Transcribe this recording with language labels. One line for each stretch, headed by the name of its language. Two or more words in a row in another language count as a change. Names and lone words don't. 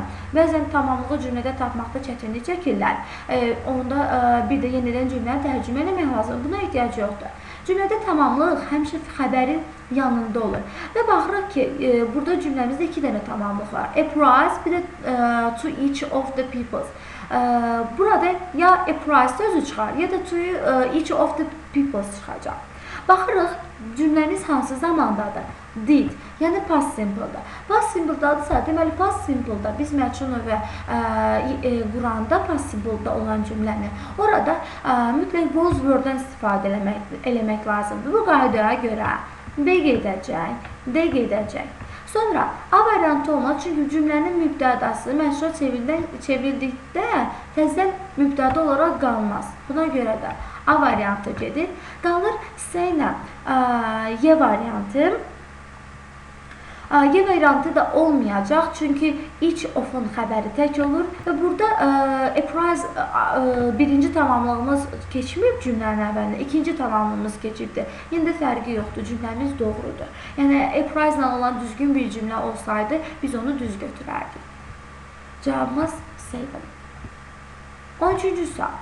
Azerbaijani: Bəzən tamamlığı cümlədə tapmaqda çətinlik çəkirlər. Onda bir də yenidən cümləni tərcümə eləmək lazım. Buna ehtiyac yoxdur. Cümlədə tamamlıq həmişə xəbərin yanında olur. Və baxırıq ki, burada cümləmizdə 2 dənə tamamlıq var.
English: A prize,
Azerbaijani: bir də
English: to each of the peoples.
Azerbaijani: Burada ya
English: a prize
Azerbaijani: sözü çıxar, ya da
English: to each of the peoples
Azerbaijani: çıxacaq. Baxırıq, cümləmiz hansı zamandadır?
English: Did, yəni past simple-da. Past simple-dadırsa,
Azerbaijani: deməli
English: past simple-da
Azerbaijani: biz məchul növə quranda
English: past simple-da
Azerbaijani: olan cümləni orada mütləq
English: was word-dən
Azerbaijani: istifadə eləmək lazımdır. Bu qaydaya görə B gedəcək, D gedəcək. Sonra A variantı olmaz, çünki cümlənin mübtədası məchula çevrildikdə təzədən mübtəda olaraq qalmaz. Buna görə də A variantı gedir. Qalır C ilə Y variantı. Y variantı da olmayacaq, çünki
English: each of-un
Azerbaijani: xəbəri tək olur və burada
English: a prize
Azerbaijani: birinci tamamlığımız keçməyib cümlənin əvvəlində, ikinci tamamlığımız keçibdir. Yəni də fərqi yoxdur, cümləmiz doğrudur. Yəni
English: a prize
Azerbaijani: ilə olan düzgün bir cümlə olsaydı, biz onu düz götürərdik. Cavabımız C-dir. 13-cü sual.